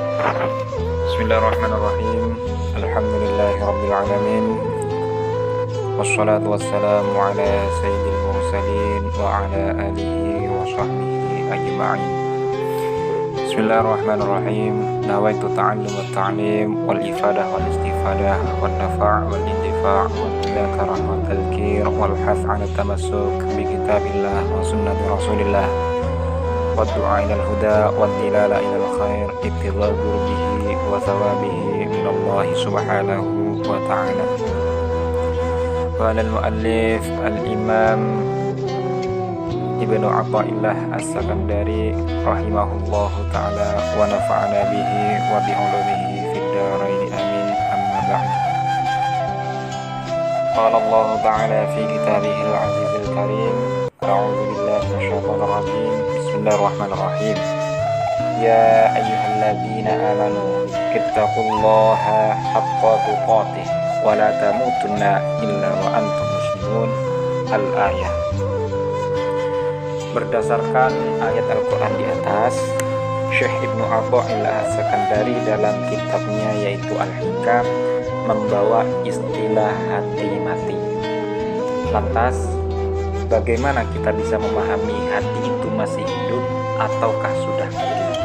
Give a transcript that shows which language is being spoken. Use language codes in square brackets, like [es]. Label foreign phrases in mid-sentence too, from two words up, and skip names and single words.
[ar] بسم الله الرحمن الرحيم. الحمد لله رب العالمين. والصلاة والسلام على سيد المرسلين وعلى آله وصحبه أجمعين. بسم الله الرحمن الرحيم. نويت التعلم والتعليم والإفادة والاستفادة والنفع والانتفاع والمذاكرة والتذكير والحث على التمسك بكتاب الله وسنة رسول الله والدعاء إلى الهدى والدلالة إلى الخير ابتغاء به وثوابه من الله سبحانه وتعالى. والمؤلف الإمام ابن عطاء الله السكندري رحمه الله تعالى ونفعنا به وبعلومه في الدارين آمين، أما بعد. قال الله تعالى في كتابه العزيز الكريم، أعوذ بالله من الشيطان الرجيم. بسم الله الرحمن الرحيم. يا أيها الذين آمنوا اتقوا الله حق تقاته ولا تموتن إلا وأنتم مسلمون. Al-ayah. [id] Berdasarkan ayat Al-Quran di atas, Syekh Ibnu Athaillah As-Sakandari dalam kitabnya yaitu Al-Hikam membawa istilah hati mati. Lantas, bagaimana kita bisa memahami hati itu masih hidup ataukah sudah mati?